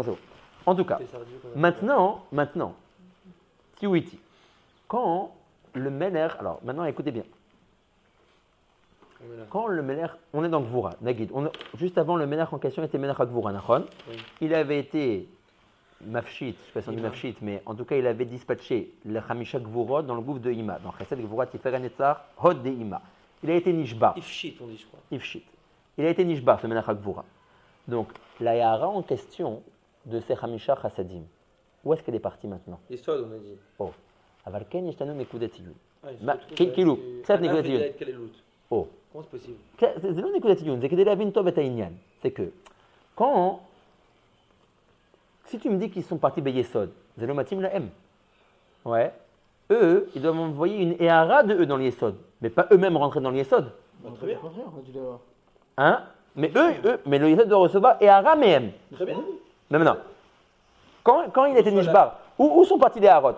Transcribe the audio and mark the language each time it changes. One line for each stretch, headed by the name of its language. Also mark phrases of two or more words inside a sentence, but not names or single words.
French: En tout cas, maintenant, Tiwiti, quand le Meler, alors maintenant écoutez bien, quand le Meler, on est dans Gvura, Nagid, juste avant le Meler en question était Meler à Gvura, Nachon, il avait été Mafshit, je ne sais pas si on dit Mafshit, mais en tout cas il avait dispatché le
Hebrew: חמישה גבורות
French: dans le gouffre de Ima, dans
Hebrew: חסד גבורה תפארת נצח, הוד
French: de Ima. Il a été Nishba. Ifshit, on dit, je crois. Ifshit. Il a été Nishba, ce Meler à Gvura. Donc, la Yahara en question de ces
Hebrew: חמישה חסדים,
French: où est-ce qu'elle est partie maintenant? Yesod, on a dit.
Hebrew: Oh. אבל כן ישתנו נקודת עיון. כאילו, כאילו, קצת נקודת עיון. Oh.
French: Comment c'est possible?
Hebrew: זה לא נקודת עיון, זה כדי להבין טוב את העניין.
French: C'est que, quand, si tu me dis qu'ils sont partis
Hebrew: ביסוד, זה לא מתאים להם.
French: Ouais. Eux, ils doivent envoyer une Ehara de eux dans le Yesod, mais pas eux-mêmes rentrer dans le Yesod. Très bien. Hein? Mais mais le Yesod doit recevoir
Hebrew: הארה מהם.
French: Très bien. Mais maintenant, quand il était Nishbar, où sont partis les Harot?